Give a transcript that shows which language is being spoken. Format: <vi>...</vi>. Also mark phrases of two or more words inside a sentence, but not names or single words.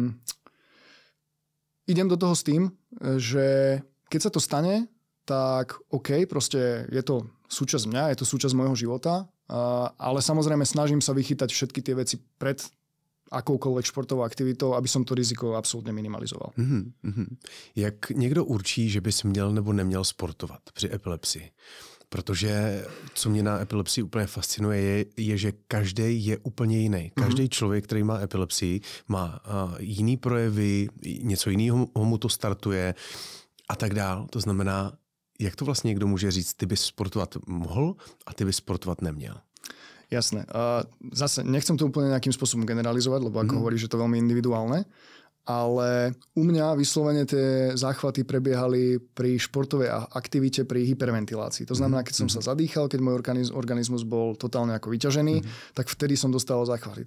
<sk>A idem do toho s tým, že keď sa to stane, tak OK, proste je to súčasť mňa, je to súčasť môjho života, ale samozrejme snažím sa vychytať všetky tie veci pred akoukoľvek športovou aktivitou, aby som to riziko absolutně minimalizoval.</sk> <cs>Jak někdo určí, že bys měl nebo neměl sportovat při epilepsii? Protože co mě na epilepsii úplně fascinuje, je že každý je úplně jiný. Každý člověk, který má epilepsii, má jiný projevy, něco jiného mu to startuje a tak dál. To znamená, jak to vlastně někdo může říct, ty bys sportovat mohl a ty bys sportovat neměl?</cs> <sk>Jasné. Zase nechcem to úplne nejakým spôsobom generalizovať, lebo ako hovoríš, že to je veľmi individuálne, ale u mňa vyslovene tie záchvaty prebiehali pri športovej aktivite, pri hyperventilácii. To znamená, keď som sa zadýchal, keď môj organizmus bol totálne ako vyťažený, tak vtedy som dostal záchvaty.</sk>